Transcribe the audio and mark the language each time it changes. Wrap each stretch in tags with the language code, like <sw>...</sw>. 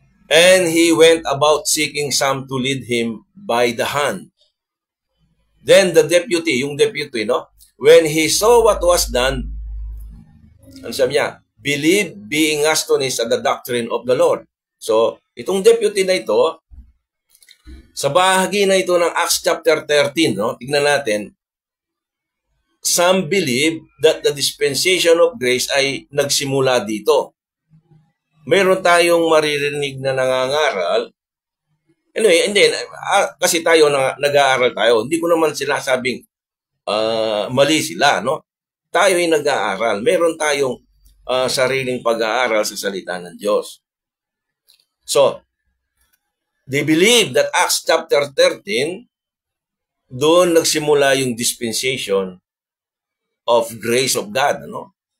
<en>And he went about seeking some to lead him by the hand. Then the deputy, yung deputy, no? When he saw what was done,</en> <tl>ano sabi niya?</tl> <en>Believe, being astonished at the doctrine of the Lord.</en> <tl>So, itong deputy na ito, sa bahagi na ito ng Acts chapter 13, no? Tignan natin,</tl> <en>some believe that the dispensation of grace</en> <tl>ay nagsimula dito. Mayroon tayong maririnig na nangangaral.</tl> <en>Anyway, and then,</en> <tl>kasi tayo nag-aaral tayo, hindi ko naman sila sabing mali sila, no? Tayo ay nag-aaral. Meron tayong sariling pag-aaral sa salita ng Diyos.</tl> <en>So, they believe that Acts chapter 13,</en> <tl>doon nagsimula yung</tl> <en>dispensation of grace of God, ano?</en>